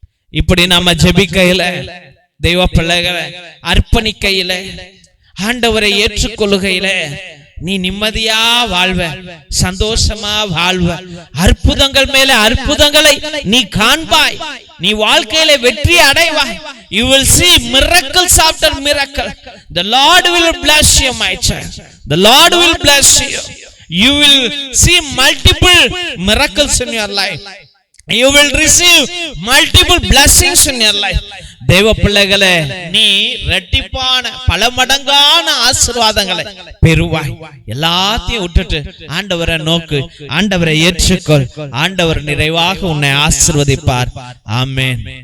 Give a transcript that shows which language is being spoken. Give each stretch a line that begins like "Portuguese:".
Tamil: இப்படி நம்ம ஜெபிக்கையில, தெய்வ பிள்ளைகளை அர்ப்பணிக்கையில, ஆண்டவரை ஏற்றுக்கொள்ளுகையில நீ நிம்மதியா வாழ்வ, சந்தோஷமா வாழ்வ, அற்புதங்கள் மேல அற்புதங்களை நீ காண்பாய், நீ வாழ்க்கையில வெற்றி அடைவாய்.
English: You will see miracles after miracle. The Lord will bless you, my child. The Lord will bless you. You will see multiple miracles in your life. You will receive multiple blessings in your life.
Tamil: தேவ பிள்ளைகளே, நீ இரட்டிப்பான பல மடங்கான ஆசீர்வாதங்களை பெறுவாய். எல்லாத்தையும் விட்டுட்டு ஆண்டவரை நோக்கு, ஆண்டவரை ஏற்றுக்கொள். ஆண்டவர் நிறைவாக உன்னை ஆசீர்வதிப்பார். ஆமென்.